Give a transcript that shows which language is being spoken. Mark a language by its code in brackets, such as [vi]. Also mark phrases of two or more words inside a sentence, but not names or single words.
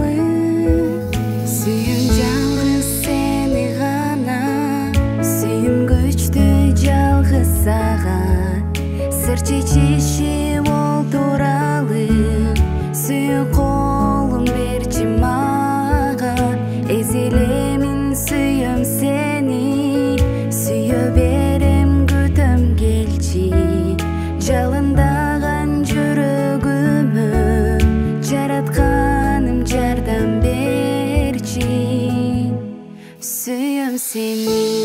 [kk] Сүйем жалғыз сені ғана, сүйем күшті жалғыз саған, сыр шешем ол туралы, сүйек қолын берші маған. [ky] Ezelemin [kk] сүйем сені, [ky] сүйе берем күтім келчи, жалындаған жүрөгүмө, жаратканым жардам берчи, сүйем сени.